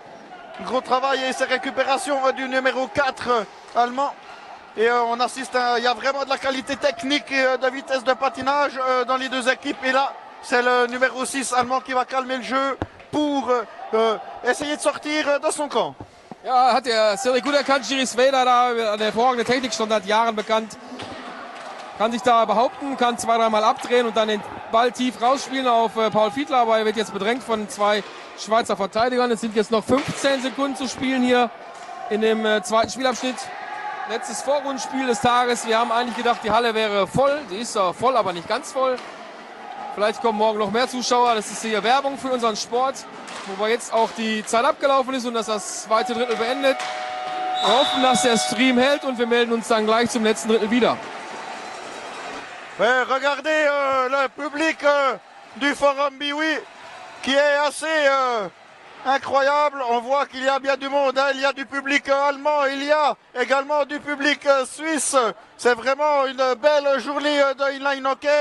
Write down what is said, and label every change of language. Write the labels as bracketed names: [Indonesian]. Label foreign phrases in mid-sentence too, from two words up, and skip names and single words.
[French] Gros travail et ses récupérations du numéro 4 allemand. Et on assiste, il y a vraiment de la qualité technique et de vitesse de patinage dans les deux équipes. Et là, c'est le numéro 6 allemand qui va calmer le jeu pour essayer de sortir de son camp. [German] Ja, hat er sehr gut erkannt. Giri Sveda da, eine hervorragende Technik, schon seit Jahren bekannt. Kann sich da behaupten, kann 2-3 Mal abdrehen und dann den Ball tief rausspielen auf Paul Fiedler. Aber er wird jetzt bedrängt von 2 Schweizer Verteidigern. Es sind jetzt noch 15 Sekunden zu spielen hier in dem zweiten Spielabschnitt. Letztes Vorrundenspiel des Tages. Wir haben eigentlich gedacht, die Halle wäre voll. Die ist voll, aber nicht ganz voll. Vielleicht kommen morgen noch mehr Zuschauer. Das ist hier Werbung für unseren Sport, wo jetzt auch die Zeit abgelaufen ist und dass das zweite Drittel beendet. Wir hoffen, dass der Stream hält und wir melden uns dann gleich zum letzten Drittel wieder. [French] Regardez le public du Forum Biwi qui est assez incroyable. On voit qu'il y a bien du monde. Hein. Il y a du public allemand, il y a également du public suisse. C'est vraiment une belle journée de [English] inline hockey.